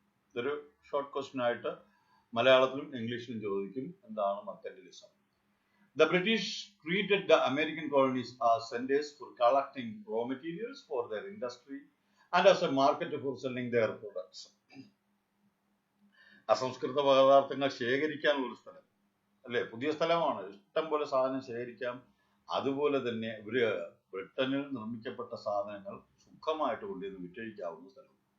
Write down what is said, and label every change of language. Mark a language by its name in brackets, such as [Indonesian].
[Malayalam] ഇതൊരു short question ആയിട്ട് മലയാളത്തിലും ഇംഗ്ലീഷിലും ചോദിക്കും. എന്താണ് mercantilism? [English] The British treated the American colonies as centers for collecting raw materials for their industry and as a market for selling their products. [Malayalam] അസംസ്കൃത പദാർത്ഥങ്ങൾ ശേഖരിക്കാനുള്ള ഒരു സ്ഥലം അല്ലെ, പുതിയ സ്ഥലമാണ്, ഇഷ്ടം പോലെ സാധനം ശേഖരിക്കാം. അതുപോലെ തന്നെ ബ്രിട്ടനിൽ നിർമ്മിക്കപ്പെട്ട സാധനങ്ങൾ സുഖമായിട്ട് കൊണ്ടുവന്ന് വിറ്റഴിക്കാവുന്ന സ്ഥലം.